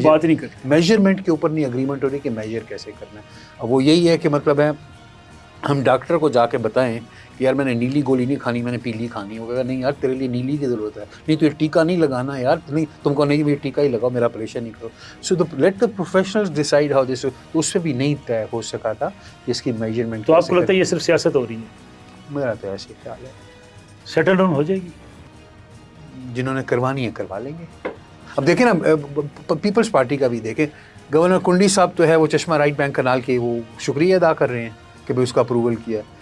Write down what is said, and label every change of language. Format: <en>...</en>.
<ur>بات نہیں کرتے، میجرمنٹ کے اوپر نہیں اگریمنٹ ہو رہی کہ میجر کیسے کرنا ہے. اب وہ یہی ہے کہ مطلب ہے ہم ڈاکٹر کو جا کے بتائیں کہ یار میں نے نیلی گولی نہیں کھانی، میں نے پیلی کھانی. وہ کہا نہیں یار تیرے لیے نیلی کی ضرورت ہے، نہیں تو یہ ٹیکا نہیں لگانا یار، نہیں تم کو نہیں یہ ٹیکا ہی لگاؤ، میرا آپریشن نہیں کرو.</ur> <en>So let the professionals decide how this.</en> <ur>تو اس پہ بھی نہیں طے ہو سکا تھا کہ اس کی میجرمنٹ. تو آپ کو لگتا ہے یہ صرف سیاست ہو رہی ہے؟ میرا تو ایسے خیال ہے سیٹل ڈاؤن ہو جائے گی، جنہوں نے کروانی ہے کروا لیں گے. اب دیکھیں نا پیپلز پارٹی کا بھی دیکھیں، گورنر کنڈی صاحب تو ہے وہ چشمہ رائٹ بینک کنال کے وہ شکریہ ادا کر رہے ہیں کہ بھائی اس کا اپروول کیا.</ur>